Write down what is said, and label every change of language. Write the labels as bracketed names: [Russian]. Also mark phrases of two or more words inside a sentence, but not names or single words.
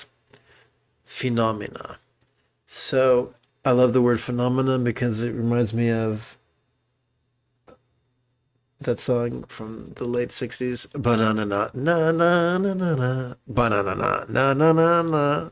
[English] Phenomena. So I love the word phenomena because it reminds me of that song from the late 60s, banana na na na na na na, banana na na na na na.